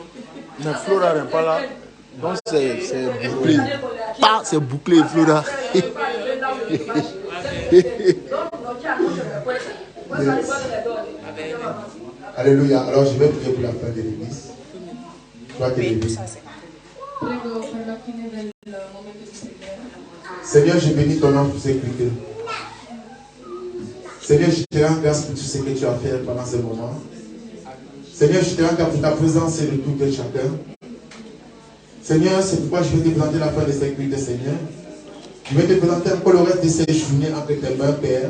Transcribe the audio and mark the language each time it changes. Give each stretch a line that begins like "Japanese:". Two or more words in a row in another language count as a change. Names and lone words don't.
French: Mais Flora n'est pas là. Donc c'est bouclé. Pas, c'est bouclé, Flora. Alléluia. Alors je vais prier pour la fin de l'église. Toi qui es l'église.
Italian: Prego per la fine del momento di preghiera.
French: Seigneur, je bénis ton nom pour sécurité. Seigneur, je te rends grâce pour tout ce que tu as fait pendant ce moment. Seigneur, je te rends grâce pour ta présence et de tout et chacun. Seigneur, c'est pourquoi je vais te présenter la fin de sécurité, Seigneur. Je vais te présenter encore le reste de ces journées entre tes mains, Père.